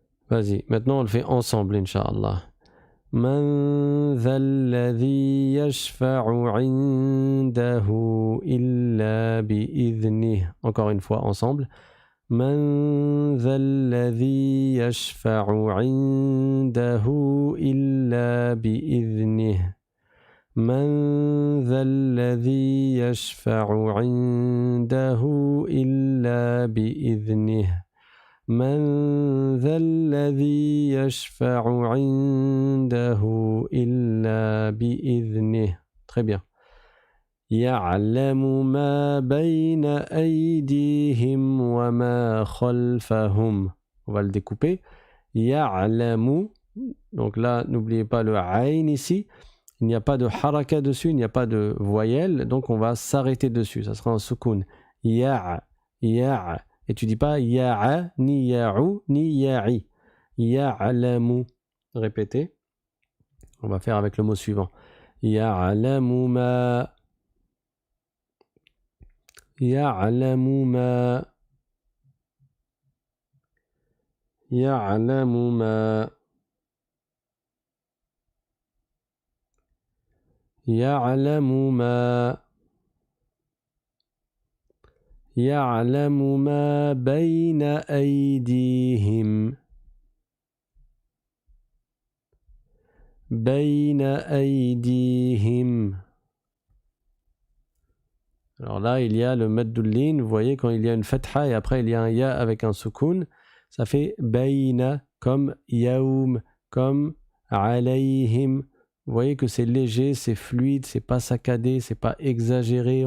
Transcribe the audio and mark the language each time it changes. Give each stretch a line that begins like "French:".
French: Vas-y, maintenant on le fait ensemble, Inch'Allah.
Arabic: من ذا الذي يشفع عنده إلا بإذنه.
French: Encore une fois, ensemble.
Arabic: من ذا الذي يشفع عنده إلا بإذنه من ذا الذي يشفع عنده إلا بإذنه من ذا الذي يشفع عنده إلا بإذنه.
French: Très bien.
Arabic: يعلم ما بين أيديهم وما خلفهم.
French: On va le découper. يعلم. Donc là, n'oubliez pas le ayn ici. Il n'y a pas de haraka dessus, il n'y a pas de voyelle. Donc on va s'arrêter dessus. Ça sera un soukoun. Ya, ya. Et tu dis pas ya'a, ni ya'u, ni ya'i. Ya'lamu. Répétez. On va faire avec le mot suivant.
Arabic: Ya'lamu ma. يعلم ما يعلم ما يعلم ما يعلم ما بين أيديهم بين أيديهم.
French: Alors là, il y a le maddoulin. Vous voyez, quand il y a une fatha et après il y a un ya avec un soukoun, ça fait bayna, comme yaoum, comme alayhim. Vous voyez que c'est léger, c'est fluide, c'est pas saccadé, c'est pas exagéré.